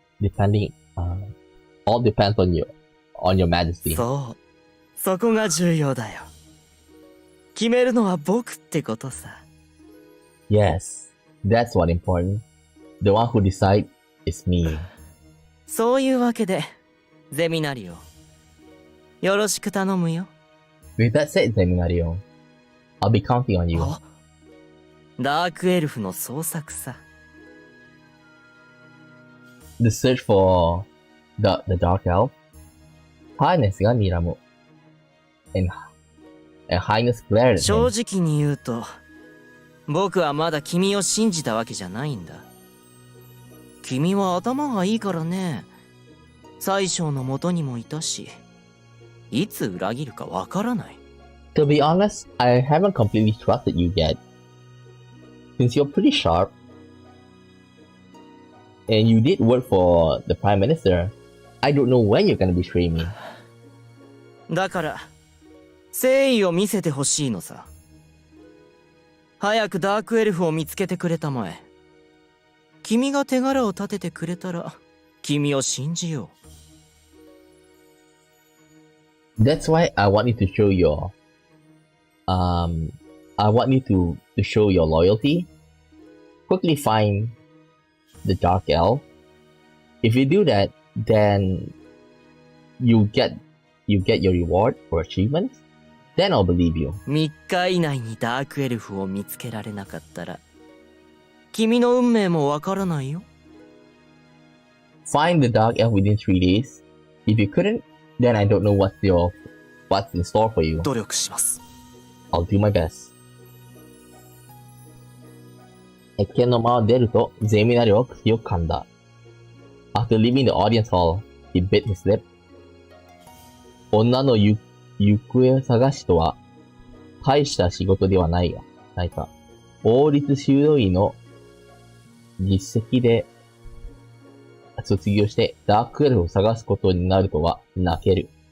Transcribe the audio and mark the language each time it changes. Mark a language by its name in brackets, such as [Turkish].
[English] Depending, all depends on your majesty. [Japanese] そう。そこが重要だよ。決めるのは僕ってことさ。 [English] Yes, that's what important. The one who decides is me. [Japanese] そういうわけで、ゼミナリオ。よろしく頼むよ。 [English] With that said, Zeminario, I'll be counting on you. [Japanese] ダークエルフの捜索さ。 [English] The search for the Dark Elf. [Japanese] Highness が睨む。 [English] And Highness glared at [Japanese] 正 [English] him. [Japanese] 直に言うと、僕はまだ君を信じたわけじゃないんだ。君は頭がいいからね。宰相の元にもいたし、いつ裏切るかわからない。 [English] To be honest, I haven't completely trusted you yet. Since you're pretty sharp, and you did work for the Prime Minister, I don't know when you're gonna betray me. [Japanese] だから、誠意を見せてほしいのさ。早くダークエルフを見つけてくれたまえ。君が手柄を立ててくれたら、君を信じよう。 [English] That's why I want you to show your, I want you to show your loyalty. quickly find the Dark Elf. If you do that, then you get your reward or achievements. Then I'll believe you. [Japanese] 3日以内にダークエルフを見つけられなかったら、君の運命もわからないよ。 [English] Find the Dark Elf within 3 days. If you couldn't, then I don't know what's in store for you. [Japanese] 努力します。 [English] I'll do my best. [Japanese] 謁見の間を出ると、ゼミナリは口を噛んだ。 [English] After leaving the audience hall, he bit his lip. [Japanese] 女の行方探しとは、大した仕事ではないか。王立修道院の実績で卒業してダークエルフを探すことになるとは泣ける。